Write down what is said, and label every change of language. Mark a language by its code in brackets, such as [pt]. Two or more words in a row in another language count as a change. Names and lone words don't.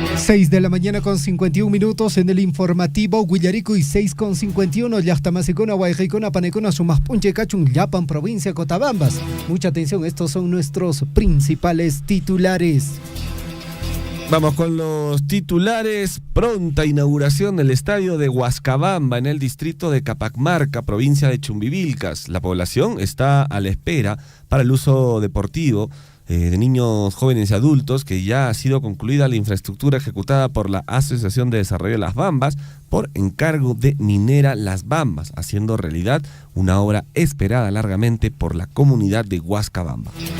[es] 6 de la mañana con 51 minutos en el informativo Huillarico y 6:51 [qu] Llachtamasicona, Guayjicona, Panecona, Sumaspunche, Cachun, Yapan, [es] provincia Cotabambas. Mucha atención, estos son nuestros principales titulares. Vamos con los titulares. Pronta inauguración del estadio de Huascabamba en el distrito de Capacmarca, provincia de Chumbivilcas. La población está a la espera para el uso deportivo de niños, jóvenes y adultos, que ya ha sido concluida la infraestructura ejecutada por la Asociación de Desarrollo de Las Bambas por encargo de Minera Las Bambas, haciendo realidad una obra esperada largamente por la comunidad de Huascabamba.